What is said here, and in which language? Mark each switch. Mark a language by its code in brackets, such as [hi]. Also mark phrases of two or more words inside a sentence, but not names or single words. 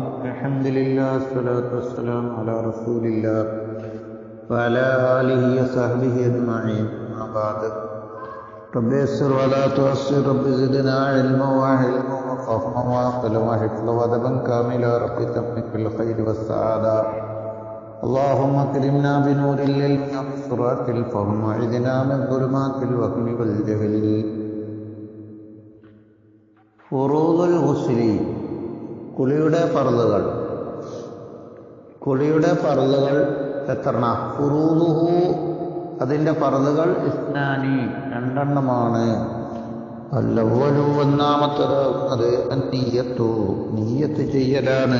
[ar] الحمد لله والصلاة والسلام على رسول الله وعلى آله وصحبه أجمعين. أما بعد. رب يسر ولا تعسر. رب زدنا علما وحلما وفهما وعقلا وحفظا وأدبا كاملا. رب تمم بالخير والسعادة. اللهم اكرمنا بنور العلم وبسرعة الفهم وعذنا من ظلمات الوهم والجهل. فروض الغسل, [ml] കുളിയുടെ ഫർളുകൾ. കുളിയുടെ ഫർളുകൾ എത്രണ്ണ? ഫുറൂദുഹു, അതിൻ്റെ ഫർളുകൾ ഇസ്നാനി, രണ്ടെണ്ണമാണ്. അല്ലവ്വലു, ഒന്നാമത്തത് അന്നിയ്യത്തു, നിയ്യത്ത് ചെയ്യലാണ്.